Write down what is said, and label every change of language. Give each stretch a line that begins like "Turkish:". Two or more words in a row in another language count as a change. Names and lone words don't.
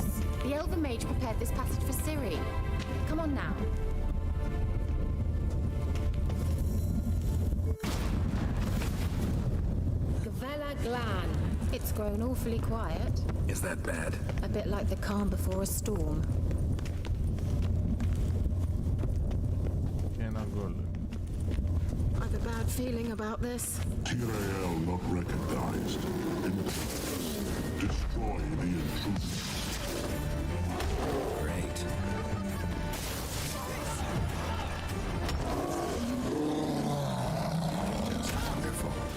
English: The Elven Mage prepared this passage for Ciri. Come on now. Gavella Glan. It's grown awfully quiet. Is that bad? A bit like the calm before a storm.
Greek: Και ένα γκολ.
English: I've a bad feeling about this. Tyrael not recognized. Destroy the intruder. Great. Just wonderful.